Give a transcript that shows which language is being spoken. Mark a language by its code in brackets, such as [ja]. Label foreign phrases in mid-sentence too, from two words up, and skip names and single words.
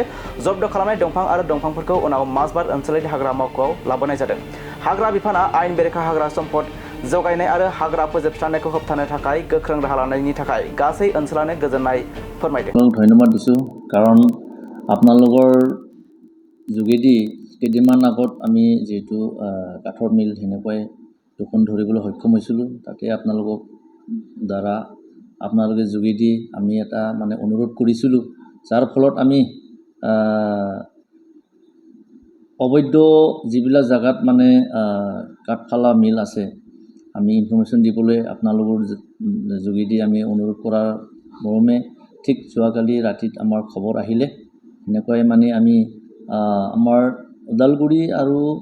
[brx] जब्द खालामनाय दंफां आरो दंफांफोरखौ उनाव माजबार ओनसोलारि हाग्रा मावख'आव लाबोनाय जादों। हाग्रा बिफाना आयेन बेरेखा हाग्रा सम्पद जगायनाय आरो हाग्रा फोजोबस्रांनायखौ होबथानो थाखाय गोख्रों राहा लानायनि थाखाय गासै ओनसोलानो गोजोननाय फोरमायदों। [as] ধন্যবাদ দিছো কাৰণ আপোনালোকৰ যোগেদি কেইদিনমান আগত আমি যেহেতু কাঠৰ মিল সেনেকুৱাই দুখন ধৰিবলৈ সক্ষম হৈছিলোঁ তাতে আপোনালোকক দ্বাৰা আপোনালোকে যোগেদি আমি এটা মানে অনুৰোধ কৰিছিলোঁ যাৰ ফলত আমি অবৈধ যিবিলাক জাগাত মানে কাঠফালা মিল আছে আমি ইনফৰমেশ্যন দিবলৈ আপোনালোকৰ যোগেদি আমি অনুৰোধ কৰাৰ মৰ্মে ঠিক যোৱাকালি ৰাতিত আমাৰ খবৰ আহিলে এনেকুৱাই মানে আমি আমাৰ উদালগুৰি আৰু